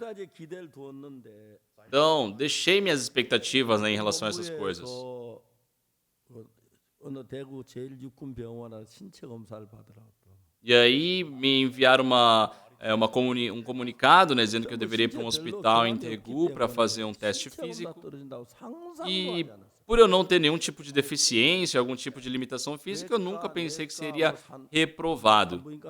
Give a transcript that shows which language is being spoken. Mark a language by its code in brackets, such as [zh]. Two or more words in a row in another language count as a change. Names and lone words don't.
[ko] 거기다 이제 기대를 두었는데 [pt] Então, deixei minhas expectativas, né, em relação a essas coisas. [ko] 어느 대구 제1육군병원에 신체 검사를 받으라고. [pt] E aí me enviaram um comunicado, né, dizendo que eu deveria ir para um hospital em Tegu para fazer um teste físico. E por eu não ter nenhum tipo de deficiência, algum tipo de limitação física, eu nunca pensei que seria reprovado.